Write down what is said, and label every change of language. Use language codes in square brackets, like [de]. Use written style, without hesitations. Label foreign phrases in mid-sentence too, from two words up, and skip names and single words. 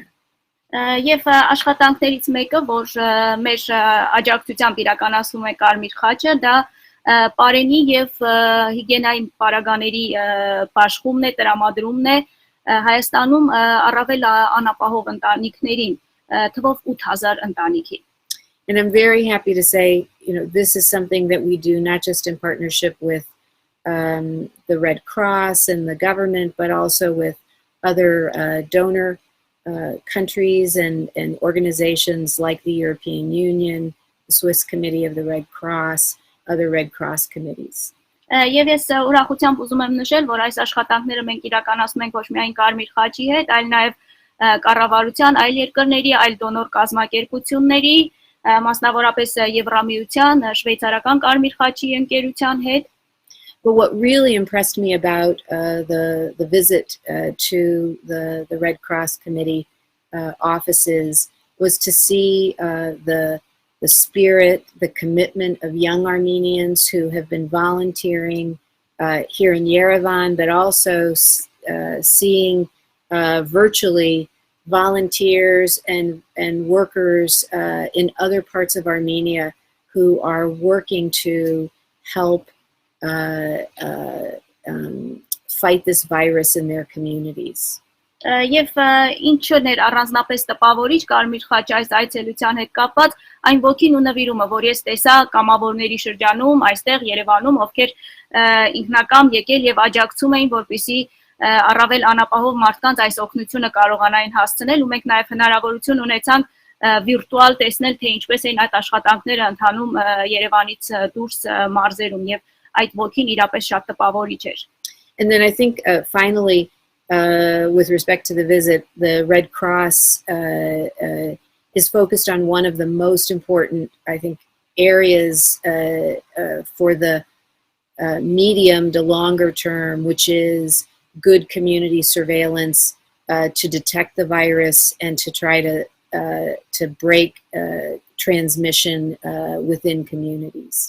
[hy] Եվ աշխատանքներից մեկը, որ մեր աջակցությամբ իրականացնում է Կարմիր խաչը, դա պարենի եւ հիգիենայի պարագաների բաշխումն է, տրամադրումն է Հայաստանում առավել անապահով ընտանիքներին, թվով 8000 ընտանիքի. [en] And I'm very happy to say, this is something that we do not just in partnership with the Red Cross and the government, but also with other donor countries and organizations like the European Union, the Swiss Committee of the Red Cross, other Red Cross committees. [hy] Եվ ես ուրախությամբ ուզում եմ նշել, որ այս աշխատանքները մենք իրականացնում ենք ոչ միայն Կարմիր խաչի հետ, այլ նաև կառավարության, այլ երկրների, այլ դոնոր կազմակերպությունների, մասնավորապես Եվրամիության, շվեյցարական Կարմիր խաչի ընկերության հետ. [en] But what really impressed me about the visit to the Red Cross Committee offices was to see the spirit, the commitment of young Armenians who have been volunteering here in Yerevan, but also seeing virtually volunteers and workers in other parts of Armenia who are working to help fight this virus in their communities. [hy] Եվ ինչն էր առանձնապես տպավորիչ Կարմիր խաչի այս այցելության հետ կապված, այն ոգին ու նվիրումը, որ ես տեսա կամավորների շրջանում, այստեղ Երևանում, ովքեր ինքնակամ եկել եւ աջակցում էին, որպեսզի առավել անապահով մարդկանց այս օգնությունը կարողանային հասցնել, ու մենք նաեւ հնարավորություն ունեցանք վիրտուալ տեսնել, թե ինչպես են այդ աշխատանքները ընթանում Երևանից դուրս մարզերում եւ այդ ոգին իրապես շատ տպավորիչ էր. [en] And then I think finally with respect to the visit, the Red Cross is focused on one of the most important, I think, areas for the medium to longer term, which is good community surveillance to detect the virus and to try to break transmission within communities.